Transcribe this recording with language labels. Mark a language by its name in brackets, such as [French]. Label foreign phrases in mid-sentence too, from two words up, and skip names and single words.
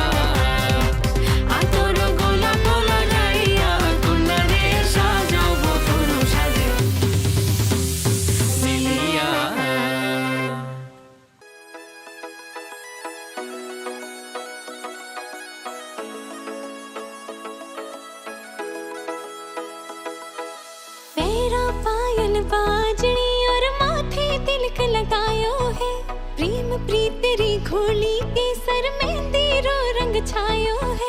[Bangla] আতর গোলাপ লাগাইয়া, কন্যা রে সাজাও বধুর সাজে মিলিয়া। [Rajasthani] पैरा पायल बाजनी और माथे तिलक लगायो है, प्रेम प्रीत री घोली के सर मेहंदी रो रंग छायो है।